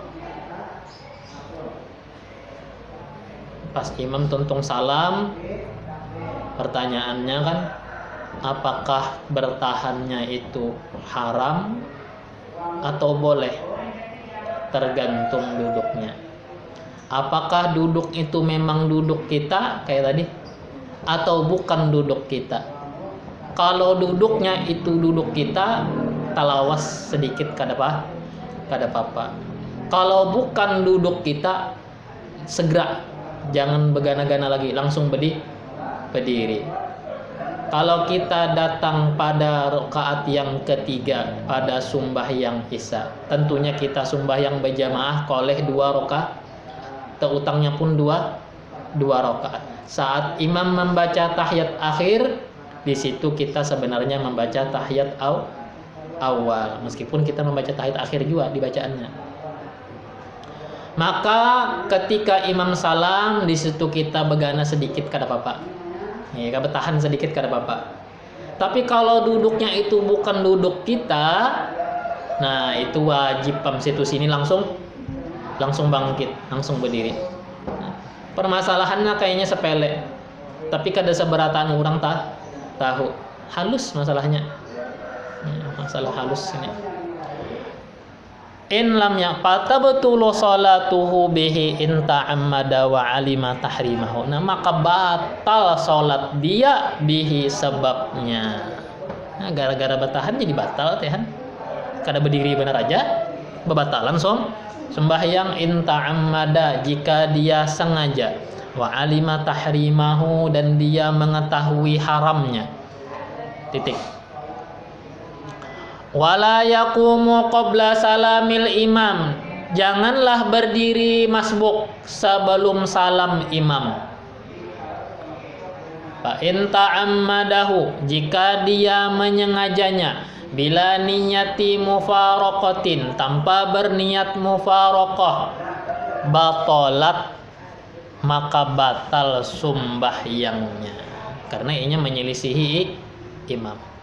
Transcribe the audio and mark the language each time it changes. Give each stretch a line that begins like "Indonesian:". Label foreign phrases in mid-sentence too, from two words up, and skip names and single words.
Indonesian: Pas imam tuntung salam, pertanyaannya kan, apakah bertahannya itu haram atau boleh? Tergantung duduknya. Apakah duduk itu memang duduk kita kayak tadi atau bukan duduk kita? Kalau duduknya itu duduk kita,
Banjar: talawas sedikit kada apa.
Indonesian: Kalau bukan duduk kita, segera, jangan begana-gana lagi, langsung berdiri. Kalau kita datang pada rakaat yang ketiga pada sembahyang isya, tentunya kita sembahyang berjamaah koleh 2 rakaat, terutangnya pun 2 rakaat. Saat imam membaca tahiyat akhir, di situ kita sebenarnya membaca tahiyat awal, meskipun kita membaca tahiyat akhir juga di bacaannya. Maka ketika imam salam,
Banjar: di situ kita begana sedikit kada apa-apa.
Indonesian: Ya, bertahan sedikit
Banjar: kada apa-apa.
Indonesian: Tapi kalau duduknya itu bukan duduk kita, nah itu wajib situ sini langsung bangkit, langsung berdiri. Nah, permasalahannya kayaknya sepele, tapi
Banjar: kada seberatan
Indonesian: orang tahu. Halus masalahnya. Masalah halus ini.
Arabic: إن لم يقطع بطلت صلاته به إن تعمد وعلم تحريمه.
Indonesian: Nah, maka batal salat dia bihi sebabnya. Nah, gara-gara bertahan jadi batal tehan.
Banjar: Kada berdiri benar aja,
Indonesian: bebatalan sembahyang
Arabic: إن تعمد
Indonesian: jika dia sengaja,
Arabic: وعلم تحريمه
Indonesian: dan dia mengetahui haramnya. Titik.
Arabic: ولا يقوم قبل سلام الإمام,
Indonesian: janganlah berdiri masbuk sebelum salam imam.
Arabic: فإن تعمده,
Indonesian: jika dia menyengajanya,
Arabic: بلا نية مفارقة,
Indonesian: tanpa berniat mufaraqah, batalat, maka batal sembahyangnya karena ianya menyelisihi imam.